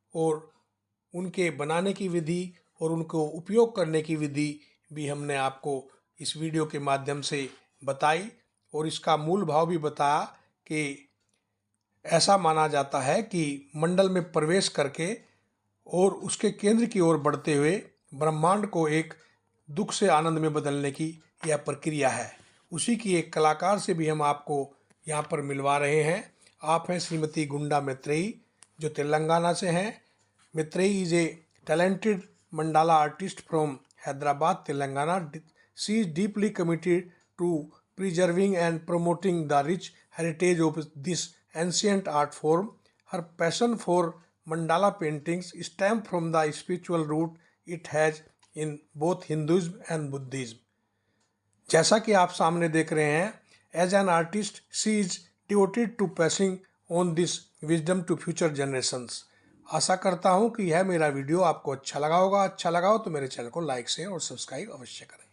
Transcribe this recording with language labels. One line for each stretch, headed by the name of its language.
Hindi: और उनके बनाने की विधि और उनको उपयोग करने की विधि भी हमने आपको इस वीडियो के माध्यम से बताई, और इसका मूल भाव भी बताया कि ऐसा माना जाता है कि मंडल में प्रवेश करके और उसके केंद्र की ओर बढ़ते हुए ब्रह्मांड को एक दुख से आनंद में बदलने की यह प्रक्रिया है। उसी की एक कलाकार से भी हम आपको यहाँ पर मिलवा रहे हैं। आप हैं श्रीमती गुंडा मैत्रेयी, जो तेलंगाना से हैं।
English: Maitreyi is a talented mandala artist from Hyderabad, Telangana. She is deeply committed to preserving and promoting the rich heritage of this ancient art form. Her passion for mandala paintings stems from the spiritual root it has in both Hinduism and Buddhism.
Hindi: जैसा कि आप सामने देख रहे हैं,
English: As an artist she is devoted to passing on this wisdom to future generations.
Hindi: आशा करता हूं कि यह मेरा वीडियो आपको अच्छा लगा होगा। अच्छा लगा हो तो मेरे चैनल को लाइक शेयर और सब्सक्राइब अवश्य करें।